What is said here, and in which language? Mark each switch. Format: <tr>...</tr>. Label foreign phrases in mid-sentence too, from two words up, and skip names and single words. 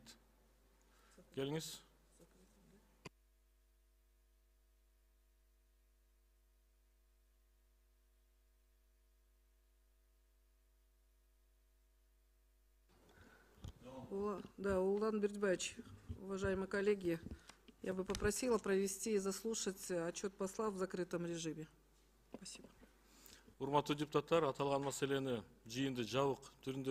<ky>Келиңиз.</ky> <ru>Да, Улан Бердибаевич, уважаемые коллеги, я бы попросила провести и заслушать отчет посла в закрытом режиме. Спасибо.</ru> <ky>Урматтуу депутаттар, аталган маселени жыйынды жабык түрүндө</ky>